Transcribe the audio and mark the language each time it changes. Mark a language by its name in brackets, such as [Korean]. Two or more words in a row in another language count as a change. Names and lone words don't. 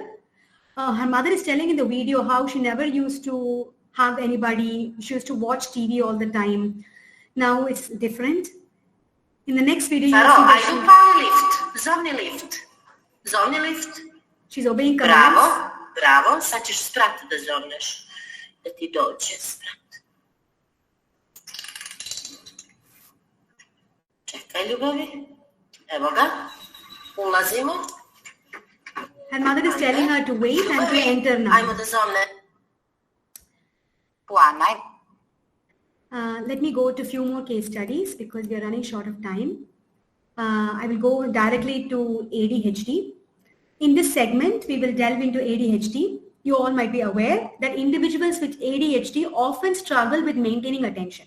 [English] Her mother is telling in the video how she never used to hug anybody. She used to watch TV all the time. Now it's different. In the next video, you see [Serbian] ajde [English] power lift, [Serbian] zovni lift. [English] She's obeying commands. [Serbian] Bravo, sad ćeš sprat da zovneš, da ti dođe sprat. Čekaj, ljubavi. Evo ga, ulazimo. [English] Her mother is telling her to wait and to enter now. [Serbian] Ajmo da zovne. Puanaj. [English] Let me go to a few more case studies because we are running short of time. I will go directly to ADHD. In this segment, we will delve into ADHD. You all might be aware that individuals with ADHD often struggle with maintaining attention.